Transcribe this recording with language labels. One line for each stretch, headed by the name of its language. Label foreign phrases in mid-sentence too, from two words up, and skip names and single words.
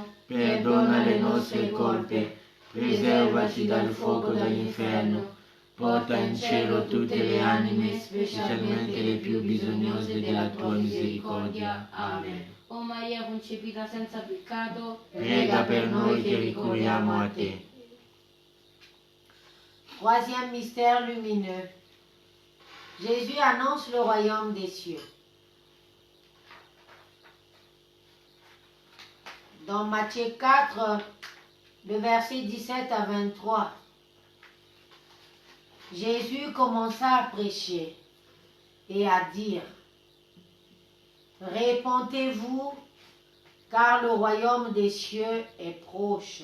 Italian: Perdona le nostre colpe, preservaci dal fuoco dell'inferno, porta in cielo tutte le anime, specialmente le più bisognose della tua misericordia. Amen. o Maria concepita senza peccato, Prega per noi che ricorriamo a te.
French: Troisième mystère lumineux. Jésus annonce le royaume des cieux. Dans Matthieu 4, le verset 17 à 23, Jésus commença à prêcher et à dire: Répentez-vous, car le royaume des cieux est proche.